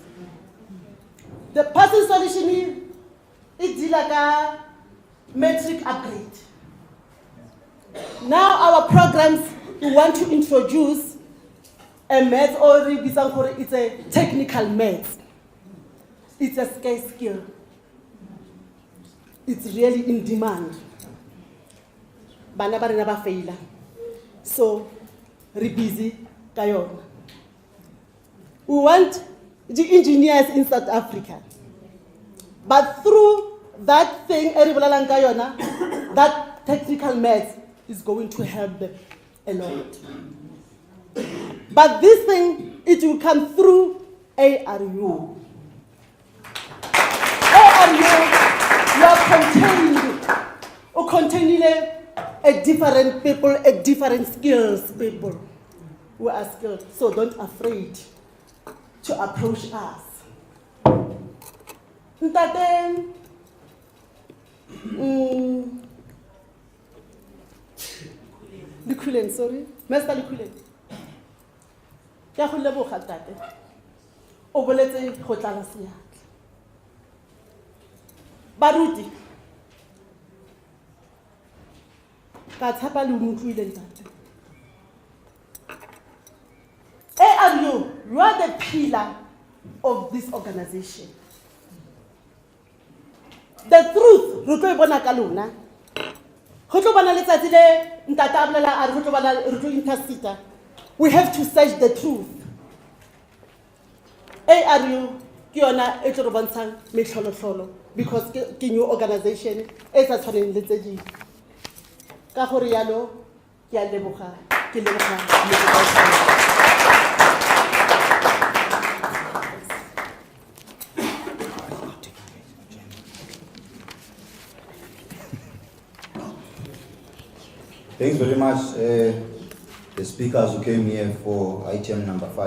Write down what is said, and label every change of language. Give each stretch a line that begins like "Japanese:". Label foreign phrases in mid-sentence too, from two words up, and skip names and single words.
English: The Passing Solution is like a metric upgrade. Now our programs, we want to introduce a math or it's a technical math. It's a scarce skill. It's really in demand.
Northern Sotho: Bana ba rena ba faila. So, re busy kayon.
English: We want the engineers in South Africa. But through that thing, that technical math is going to help them a lot. But this thing, it will come through ARU. You are containing a different people, a different skills people who are skilled. So don't afraid to approach us.
Northern Sotho: Ntate, Likulen, sorry, Master Likulen. Ke a go leboga tate. O boletse go tlala seatla. Baruti. Ka tshepa le utlwile ntate.
English: ARU, you are the pillar of this organization. The truth,
Northern Sotho: re tlo bona ka lona. Go tlo bona letsatsi le ntate a bolela a re go tlo bona re tlo intercede.
English: We have to search the truth.
Northern Sotho: ARU ke yona e tlo re bontshang metlholotlholo because ke
English: new organization
Northern Sotho: e sa tshwaneng le tse dingwe. Ka gore yalo ke a leboga ke leboga.
English: Thanks very much, the speakers who came here for item number 5.